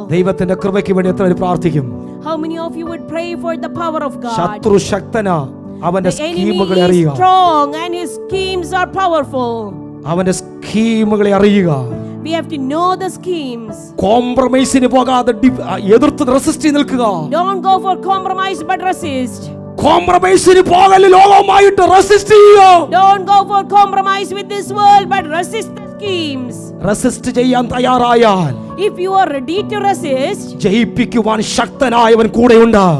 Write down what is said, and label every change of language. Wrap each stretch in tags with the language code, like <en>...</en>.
<ml>ദൈവത്തിന്റെ കൃപയ്ക്ക് വേണ്ടി എത്ര പേര് പ്രാർത്ഥിക്കും?</ml> <en>How many of you would pray for the power of God?</en> <ml>ശത്രു ശക്തനാ, അവന്റെ</ml> <en>The enemy</en> <ml>സ്കീമുകളെ</ml> <en>is</en> <ml>അറിയുക.</ml> <en>strong and his schemes are powerful.</en> <ml>അവന്റെ സ്കീമുകളെ അറിയുക.</ml> <en>We have to know the schemes.</en> <ml>കോംപ്രമൈസിന് പോകാതെ എതിർത്ത് റെസിസ്റ്റ് ചെയ്ത് നിൽക്കുക.</ml> <en>Don't go for compromise but resist.</en> <ml>കോംപ്രമൈസിന് പോകല് ലോകവുമായിട്ട് റെസിസ്റ്റ് ചെയ്യുക.</ml> <en>Don't go for compromise with this world but resist the schemes.</en> <ml>Resist ചെയ്യാൻ തയ്യാറായാൽ</ml> <en>If you are ready to resist,</en> <ml>ജയിപ്പിക്കുവാൻ ശക്തനായവൻ കൂടെയുണ്ട്.</ml>